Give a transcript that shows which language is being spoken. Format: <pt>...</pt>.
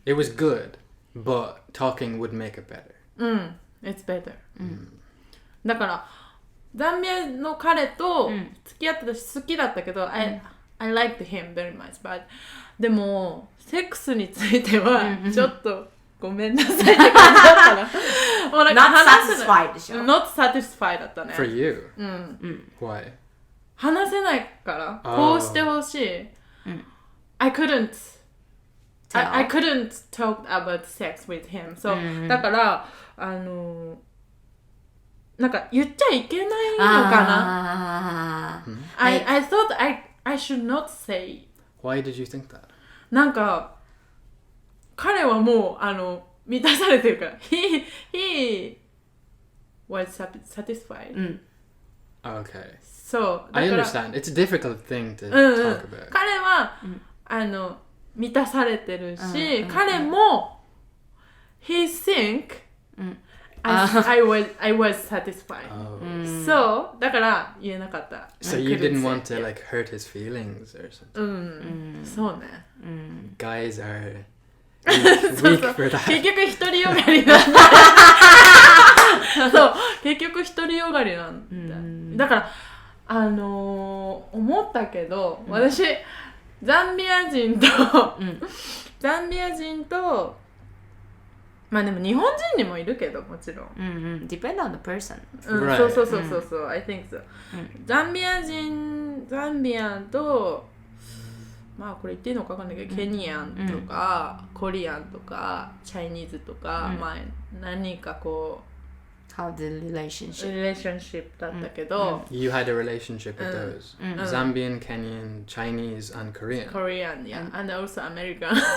<en>It was good, but talking would make it better. It's better.</en> <ja>だからザンビアの彼と付き合ってたし好きだったけど、</ja> <en>I liked him very much, but</en> <ja>でもセックスについてはちょっとごめんなさいって感じだったな。もうなんか話せない。</ja> <en>Not satisfied</en> <ja>でしょ。</ja> <en>Not satisfied</en> <ja>だったね。</ja> <en>For you? Why?</en> <ja>話せないからこうしてほしい。</ja> <en>I couldn't talk about sex with him. So だからなんか言っちゃいけないのかな。 I thought I should not say. Why did you think that?</en> <ja>なんか彼はもう満たされてるから。</ja> <en>He was satisfied. Okay. So I understand. It's a difficult thing to talk about.</en> <ja>彼は満たされてるし、彼も</ja> <en>he think I was satisfied.</en> <ja>So だから言えなかった。</ja> <en>So you didn't want to like hurt his feelings or something.</en> <ja>そうね。</ja> <en>Guys are weak for that.</en> <ja>結局独りよがりなんだ。そう結局独りよがりなんだ。だから思ったけど、私ザンビア人とまあでも日本人にもいるけどもちろん。</ja> <en>Depend on the person.</en> <ja>そう。</ja> <en>I think so.</en> <ja>ザンビアンとまあこれ言っていいのか分かんないけど、ケニアンとか、コリアンとかチャイニーズとか、まあ何かこう</ja> <en>How the relationship</en> <ja>だったけど、</ja> <en>You had a relationship with those Zambian, Kenyan, Chinese and Korean. Korean, yeah, and also American.</en>